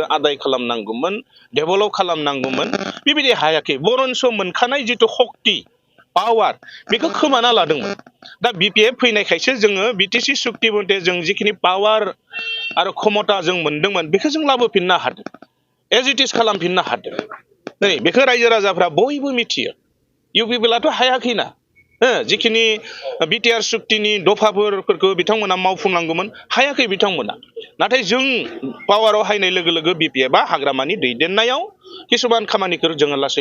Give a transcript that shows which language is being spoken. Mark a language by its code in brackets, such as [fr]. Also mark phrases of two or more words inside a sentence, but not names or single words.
[brx] आदाय खालामनांगौमोन डेभेलप खालामनांगौमोन बेबायदि हायाखै बरन्स मोनखानाय जिथु शक्ति पावार बेखौ खोमाना लादोंमोन दा बिपिएफ फैनायखायसो जोङो बिटिसि सुक्ति मथे जों जिखिनि पावार आरो क्षमता जों मोनदोंमोन बेखौ जों लाबोफिननो हादों [en] as it is [brx] खालामफिननो हादों नै बेखौ रायजो राजाफ्रा बयबो मिथियो इउपिपिएलआथ' हायाखैना जिखिनि बिटिआर सुक्तिनि दफाफोरखौ बिथांमोना मावफुंनांगौमोन हायाखै बिथांमोना नाथाय जों पावाराव हायनाय लोगो लोगो बिपिएफआ हाग्रामानि दैदेननायाव किसुमान खामानिखौ जोङो लासै